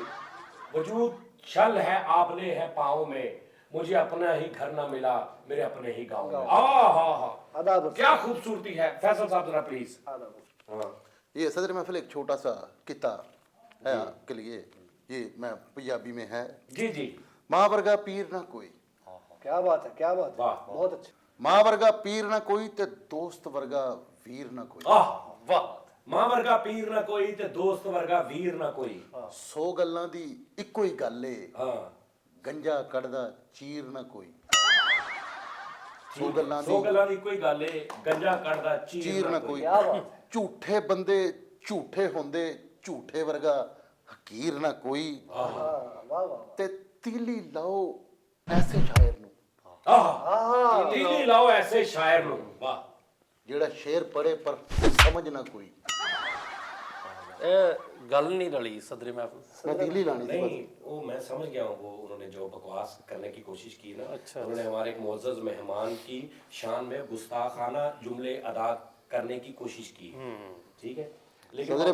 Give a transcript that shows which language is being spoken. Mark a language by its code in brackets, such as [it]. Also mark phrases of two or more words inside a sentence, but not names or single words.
[ur] وجود شل ہے، آبلے ہے پاؤں میں، مجھے اپنا ہی گھر نہ ملا، میرے اپنے ہی گاؤں میں. आदाब। کیا خوبصورتی ہے۔ فیصل صاحب ذرا پلیز. یہ صدر محفل ایک چھوٹا سا قطعہ ہے آپ کے لیے، یہ میں پنجابی میں ہے. جی جی. [pa] ਮਾਂ ਵਰਗਾ ਪੀਰ ਨਾ ਕੋਈ। [ur] کیا بات ہے، کیا بات ہے. वाह। بہت اچھا. [pa] ਮਾਂ ਵਰਗਾ ਪੀਰ ਨਾ ਕੋਈ ਤੇ ਦੋਸਤ ਵਰਗਾ ਵੀਰ ਨਾ ਕੋਈ। [ur] वाह। [pa] ਮਾਂ ਵਰਗਾ ਪੀਰ ਨਾ ਕੋਈ ਤੇ ਦੋਸਤ ਵਰਗਾ ਵੀਰ ਨਾ ਕੋਈ। 100 ਗੱਲਾਂ ਦੀ ਇੱਕੋ ਹੀ ਗੱਲ ਏ, [ur] हाँ [pa] ਗੰਜਾ ਕੱਢਦਾ ਚੀਰ ਨਾ ਕੋਈ। 100 ਗੱਲਾਂ 100 ਦੀ ਗੱਲਾਂ ਦੀ ਕੋਈ ਗੱਲ ਏ, ਗੰਜਾ ਕੱਢਦਾ ਚੀਰ ਨਾ ਕੋਈ। [ur] کیا بات ہے. [pa] ਝੂਠੇ ਬੰਦੇ ਝੂਠੇ ਹੁੰਦੇ, ਝੂਠੇ ਵਰਗਾ ਹਕੀਰ ਨਾ ਕੋਈ। [ur] واہ واہ واہ. [pa] ਤੇ ਤੀਲੀ ਲਾਓ ਐਸੇ ਸ਼ਾਇਰ ਨੂੰ ਤੀਲੀ ਲਾਓ ਐਸੇ ਸ਼ਾਇਰ ਨੂੰ। ਵਾਹ। ਜਿਹੜਾ ਸ਼ੇਰ ਪੜੇ ਪਰ ਸਮਝ ਨਾ ਕੋਈ। ਗੱਲ ਨਹੀਂ ਰਲੀ ਸਦਰ ਮਹਿਫ਼ਲ। [ur] میں تیلی لانی تھی نہیں وہ میں سمجھ گیا ہوں، وہ انہوں نے جو بکواس کرنے کی کوشش کی نا. अच्छा। انہوں نے ہمارے ایک معزز مہمان کی شان میں گستاخانہ جملے ادا کرنے کی کوشش کی. ٹھیک ہے، لیکن وہ